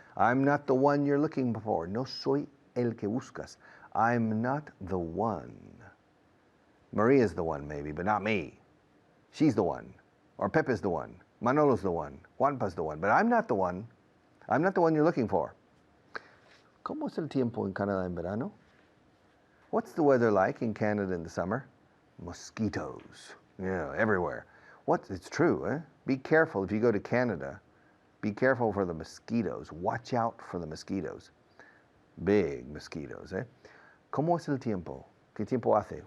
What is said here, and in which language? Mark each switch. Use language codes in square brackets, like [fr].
[en] I'm not the one you're looking for. [es] No soy el que buscas. [en] I'm not the one. Maria's the one maybe, but not me. She's the one. Or Pepe's the one. Manolo's the one. Juanpa's the one. But I'm not the one. I'm not the one you're looking for. [es] ¿Cómo es el tiempo en Canadá en verano? [en] What's the weather like in Canada in the summer? Mosquitoes. Yeah, everywhere. It's true, eh? Be careful if you go to Canada. Be careful for the mosquitoes. Watch out for the mosquitoes. Big mosquitoes, eh? [es] ¿Cómo es el tiempo? ¿Qué tiempo hace?